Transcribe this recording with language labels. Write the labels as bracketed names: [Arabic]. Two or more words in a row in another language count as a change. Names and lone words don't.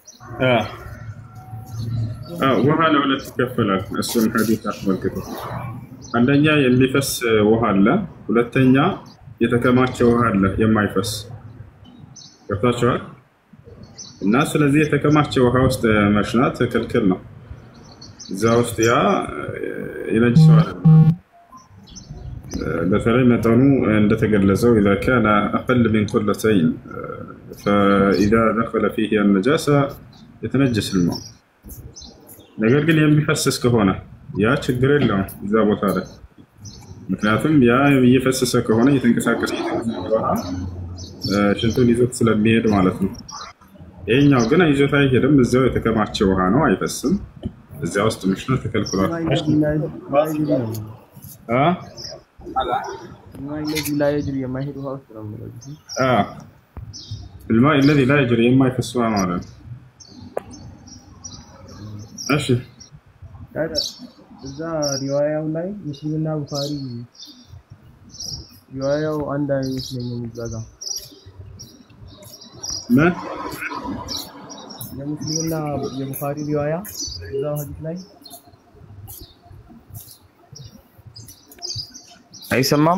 [Amharic] ውሃ ለሁለት ይከፈላል እሱም ሐዲስ አስመልክቶ አንደኛ የሚፈስ ውሃ አለ ሁለተኛ የተከማቸ ውሃ አለ የማይፈስ ገብታችኋል እና ስለዚህ የተከማቸ ውሃ ውስጥ መሽናት ክልክል ነው እዛ ውስጥ ያ ይነጅሰዋል በተለይ መጠኑ እንደተገለጸው [Arabic] اذا كان اقل من قلتين فاذا دخل فيه النجاسه يتنجس الماء [Amharic] ነገር ግን የሚፈስስ ከሆነ ያ ችግር የለውም እዛ ቦታ ላይ ምክንያቱም ያ እየፈሰሰ ከሆነ እየተንቀሳቀሰ ሽንቱን ይዞት ስለሚሄድ ማለት ነው ይሄኛው ግን ይዞት አይሄድም እዛው የተከማቸ ውሃ ነው አይፈስም እዛው ውስጥ ምሽነው ተከልክሏል [Arabic] لا يجري ما هي [Amharic] ውሃ ውስጥ ነው ማለት [Arabic] الماء الذي لا يجري ما يفسوا [Amharic] ማለት እሺ እዛ ሪዋያው ላይ ሙስሊምና ቡኻሪ ሪዋያው አንድ አይመስለኝም እዛጋ ምን የሙስሊምና የቡኻሪ ሪዋያ እዛው ሐዲስ ላይ አይሰማም